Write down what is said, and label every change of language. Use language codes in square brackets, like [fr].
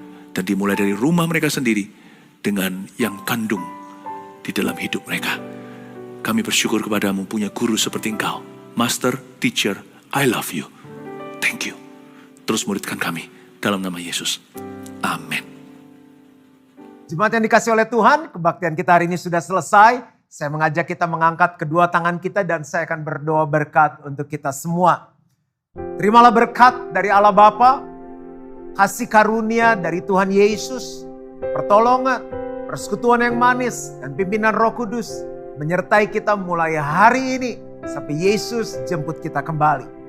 [id] Dan dimulai dari rumah mereka sendiri dengan yang kandung di dalam hidup mereka. Kami bersyukur kepadamu punya guru seperti engkau. [en] Master, teacher, I love you. Thank you. [id] Terus muridkan kami dalam nama Yesus. Amin. Jemaat yang dikasih oleh Tuhan, kebaktian kita hari ini sudah selesai. Saya mengajak kita mengangkat kedua tangan kita dan saya akan berdoa berkat untuk kita semua. Terimalah berkat dari Allah Bapa, kasih karunia dari Tuhan Yesus, pertolongan, persekutuan yang manis, dan pimpinan Roh Kudus menyertai kita mulai hari ini sampai Yesus jemput kita kembali.